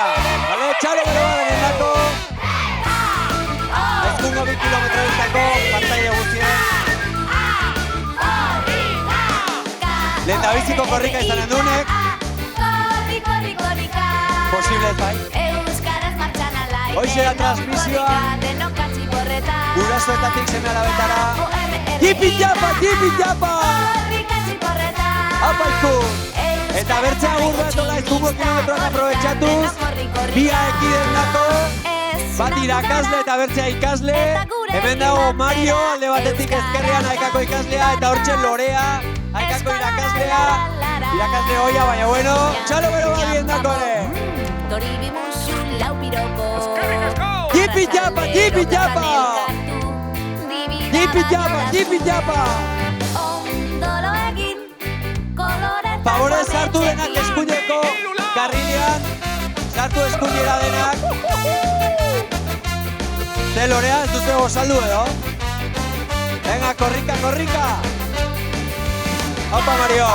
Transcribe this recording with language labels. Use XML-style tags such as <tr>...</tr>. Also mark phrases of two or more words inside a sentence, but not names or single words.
<eu>Bale, txalo bero baden dako. Aizkungo 2 kilometroetako partaide guztien. Lehendabiziko korrika izanen dunek. Korri, korri, korrika. Posible ez bai. Euskaraz martxan alai. Hoxe da transmisioa. Denok katxikorreta. Gurasoetatik seme alabetara. Jipi japa, jipi japa! Korri, katxikorreta. Apa Aizkun! Eta bertzea agurra etola Aizkungo kilometroak aprobetxatuz, bia ekiden dako, bat irakasle eta bertzea ikasle, hemen dago Mario, alde batetik ezkerrean Aekako ikaslea, eta hortxe Lorea, Aekako irakaslea, irakasle hoia, baina bueno, txalo bero bat bien dako ere! Tori bimusu lau piropo. Jipi japa, jipi japa! Jipi japa, jipi japa! Ondolo egin, koloretan. Favorez sartu denak eskuineko karrilean, sartu eskuinera denak. Ze Lorea ez duzue gozaldu edo? Venga, korrika, korrika! Opa, Mario!</eu>